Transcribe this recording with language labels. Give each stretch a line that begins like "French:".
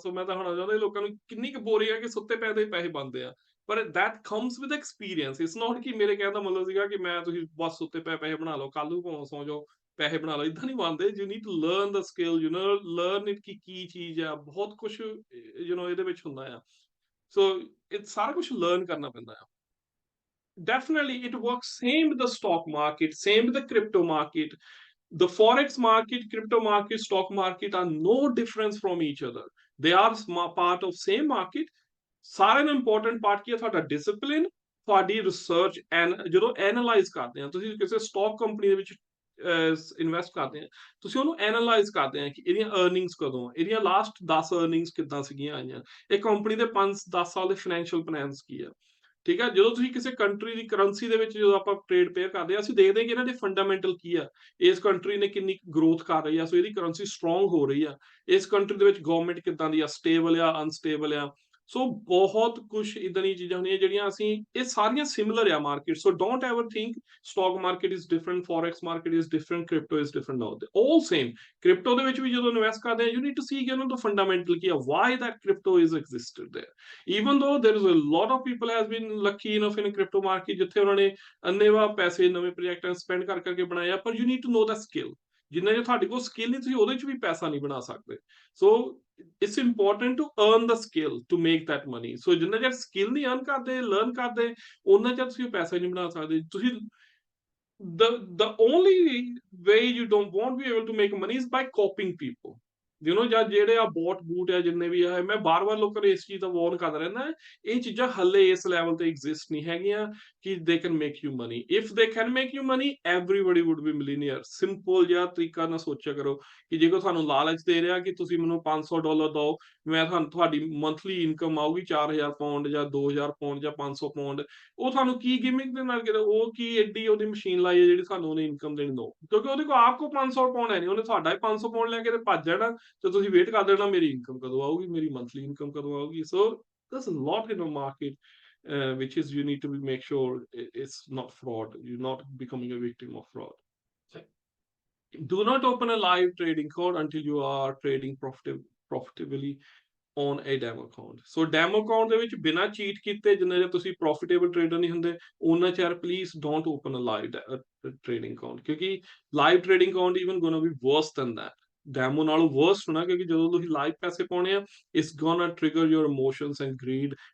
Punjabi: ਸੋ ਮੈਂ ਤਾਂ ਹੁਣ ਚਾਹੁੰਦਾ ਲੋਕਾਂ ਨੂੰ ਕਿੰਨੀ ਕੁ ਬੋਰਿੰਗ ਆ ਕਿ ਸੁੱਤੇ ਪਏ ਦੇ ਪੈਸੇ ਬਣਦੇ ਆ, ਪਰ
English: that comes with experience।
Punjabi: it's not ਕਿ ਮੇਰੇ ਕਹਿਣ ਦਾ ਮਤਲਬ ਸੀਗਾ ਕਿ ਮੈਂ ਤੁਸੀਂ ਬਸ ਸੁੱਤੇ ਪਏ ਪੈਸੇ ਬਣਾ ਲਓ, ਕੱਲ ਨੂੰ ਭਾਵੇਂ ਸੌ ਜਾਓ ਪੈਸੇ ਬਣਾ ਲਓ, ਇਦਾਂ ਨਹੀਂ ਬਣਦੇ।
English: you need to learn the skill, you know, learn it
Punjabi: ਕਿ ਕੀ ਚੀਜ਼ ਆ, ਬਹੁਤ ਕੁਝ ਇਹਦੇ ਵਿੱਚ ਹੁੰਦਾ ਆ। ਸੋ ਇਹ ਸਾਰਾ ਕੁਝ ਲਰਨ ਕਰਨਾ ਪੈਂਦਾ ਆ।
English: Definitely, it works same with the stock market, same with the crypto market. The forex market, crypto market, stock market are no difference from each other. They are part of same market।
Punjabi: ਸਾਰਿਆਂ ਨੂੰ important part ਕੀ ਹੈ ਤੁਹਾਡਾ discipline, ਤੁਹਾਡੀ research. ਜਦੋਂ analyse ਕਰਦੇ ਆ ਤੁਸੀਂ ਕਿਸੇ ਸਟਾਕ ਕੰਪਨੀ ਦੇ ਵਿੱਚ ਇਨਵੈਸਟ ਕਰਦੇ ਆ, ਤੁਸੀਂ ਉਹਨੂੰ ਐਨਾਲਾਈਜ਼ ਕਰਦੇ ਆ ਕਿ ਇਹਦੀਆਂ ਅਰਨਿੰਗਸ ਕਦੋਂ, ਇਹਦੀਆਂ ਲਾਸਟ 10 ਅਰਨਿੰਗਸ ਕਿੱਦਾਂ ਸੀਗੀਆਂ ਆਈਆਂ, ਇਹ ਕੰਪਨੀ ਦੇ 5-10 ਸਾਲ ਦੇ ਫਾਈਨੈਂਸ਼ੀਅਲ ਪਲਾਨਸ ਕੀ ਆ, ਠੀਕ ਹੈ। ਜਦੋਂ ਤੁਸੀਂ ਕਿਸੇ ਕੰਟਰੀ ਦੀ ਕਰੰਸੀ ਦੇ ਵਿੱਚ ਜਦੋਂ ਆਪਾਂ ਟ੍ਰੇਡ ਪੇਅਰ ਕਰਦੇ ਆ, ਅਸੀਂ ਦੇਖਦੇ ਹਾਂ ਕਿ ਇਹਨਾਂ ਦੇ ਫੰਡਾਮੈਂਟਲ ਕੀ ਆ, ਇਸ ਕੰਟਰੀ ਨੇ ਕਿੰਨੀ ਗਰੋਥ ਕਰ ਰਹੀ ਆ, ਸੋ ਇਹਦੀ ਕਰੰਸੀ ਸਟਰੋਂਗ ਹੋ ਰਹੀ ਆ, ਇਸ ਕੰਟਰੀ ਦੇ ਵਿੱਚ ਗਵਰਨਮੈਂਟ ਕਿੱਦਾਂ ਦੀ ਆ, ਸਟੇਬਲ ਆ, ਅਨਸਟੇਬਲ ਆ। ਸੋ ਬਹੁਤ ਕੁਝ ਇਦਾਂ ਦੀਆਂ ਚੀਜ਼ਾਂ ਹੁੰਦੀਆਂ ਜਿਹੜੀਆਂ ਅਸੀਂ, ਇਹ ਸਾਰੀਆਂ ਸਿਮਿਲਰ ਆ market.
English: So don't ever think stock market is different, forex market is different, crypto is different, not all same.
Punjabi: Crypto ਦੇ ਵਿੱਚ ਵੀ ਜਦੋਂ ਇਨਵੈਸਟ ਕਰਦੇ ਆ,
English: you need to see
Punjabi: ਕਿ ਉਹਨਾਂ ਦਾ ਫੰਡਾਮੈਂਟਲ ਕੀ ਆ,
English: Why that crypto is existed there. even though there is a lot of people has been lucky enough in crypto market
Punjabi: ਜਿੱਥੇ ਉਹਨਾਂ ਨੇ ਅੰਨੇਵਾਹ ਪੈਸੇ ਨਵੇਂ ਪ੍ਰੋਜੈਕਟਾਂ ਸਪੈਂਡ ਕਰ ਕਰਕੇ ਬਣਾਏ ਆ,
English: ਪਰ you need to know the skill।
Punjabi: ਜਿੰਨਾ ਜੇ ਤੁਹਾਡੇ ਕੋਲ ਸਕਿੱਲ ਨਹੀਂ, ਤੁਸੀਂ ਉਹਦੇ ਚ ਵੀ ਪੈਸਾ ਨਹੀਂ ਬਣਾ ਸਕਦੇ।
English: So it's important to earn the skill to make that money।
Punjabi: ਸੋ ਜਿੰਨਾ ਚਿਰ ਸਕਿੱਲ ਨਹੀਂ ਅਰਨ ਕਰਦੇ, ਲਰਨ ਕਰਦੇ, ਉਹਨਾਂ ਚਿਰ ਤੁਸੀਂ ਪੈਸਾ ਨਹੀਂ ਬਣਾ ਸਕਦੇ।
English: ਤੁਸੀਂ the only way you don't won't be able to make money is by copying people।
Punjabi: ਜਾਂ ਜਿਹੜੇ ਆ ਬੋਟ ਬੂਟ ਆ ਜਿੰਨੇ ਵੀ ਆ, ਮੈਂ ਬਾਰ-ਬਾਰ ਲੋਕਾਂ ਨੂੰ ਇਸ ਚੀਜ਼ ਦਾ ਵਾਰਨ ਕਰਦਾ ਰਹਿੰਦਾ, ਇਹ ਚੀਜ਼ਾਂ ਹੱਲੇ ਇਸ ਲੈਵਲ ਤੇ ਐਗਜ਼ਿਸਟ ਨਹੀਂ ਹੈਗੀਆਂ ਕਿ
English: They can make you money. If they can make you money, everybody would be millionaire.
Punjabi: Simple ਜਿਹਾ ਤਰੀਕਾ ਨਾਲ ਸੋਚਿਆ ਕਰੋ ਕਿ ਜੇ ਕੋਈ ਤੁਹਾਨੂੰ ਲਾਲਚ ਦੇ ਰਿਹਾ ਕਿ ਤੁਸੀਂ ਮੈਨੂੰ $500 ਦਿਓ, ਮੈਂ ਤੁਹਾਨੂੰ ਤੁਹਾਡੀ ਮੰਥਲੀ ਇਨਕਮ ਆਊਗੀ 4000 ਪਾਉਂਡ ਜਾਂ 2000 ਪਾਉਂਡ ਜਾਂ 500 ਪਾਉਂਡ, ਉਹ ਤੁਹਾਨੂੰ ਕੀ ਗਿਮਿਕ ਦੇ ਨਾਲ ਕਿਤੇ, ਉਹ ਕੀ ਐਡੀ ਉਹਦੀ ਮਸ਼ੀਨ ਲਾਈ ਹੈ ਜਿਹੜੀ ਤੁਹਾਨੂੰ ਉਹਨੇ ਇਨਕਮ ਦੇਣੀ ਦੋ, ਕਿਉਂਕਿ ਉਹਦੇ ਕੋਲ ਆਪ ਕੋ 500 ਪਾਉਂਡ ਹੈ ਨਹੀਂ, ਉਹਨੇ ਤੁਹਾਡਾ ਹੀ 500 ਪਾਉਂਡ ਲੈ ਕੇ ਤੇ ਭੱਜ ਜਾਣਾ, ਤੇ ਤੁਸੀਂ ਵੇਟ ਕਰ ਦੇਣਾ ਮੇਰੀ ਇਨਕਮ ਕਦੋਂ ਆਊਗੀ, ਮੇਰੀ ਮੰਥਲੀ ਇਨਕਮ ਕਦੋਂ ਆਊਗੀ।
English: So there's a lot in the market which is you need to make sure it's not fraud, you're not becoming a victim of fraud। Do not open a live trading account until you are trading profitably on a demo account।
Punjabi: So demo account ਦੇ ਵਿੱਚ ਬਿਨਾਂ cheat ਕੀਤੇ ਜਿੰਨਾ ਚਿਰ ਤੁਸੀਂ profitable trader ਨਹੀਂ ਹੁੰਦੇ, ਉਹਨਾਂ ਚਿਰ please
English: don't open a live trading account,
Punjabi: ਕਿਉਂਕਿ live trading account
English: Even gonna be worse than that.
Punjabi: Demo ਨਾਲੋਂ ਵਰਸ ਹੋਣਾ, ਕਿਉਂਕਿ ਜਦੋਂ ਤੁਸੀਂ ਲਾਈਵ ਪੈਸੇ ਪਾਉਣੇ ਆ,
English: It's gonna trigger your emotions and greed.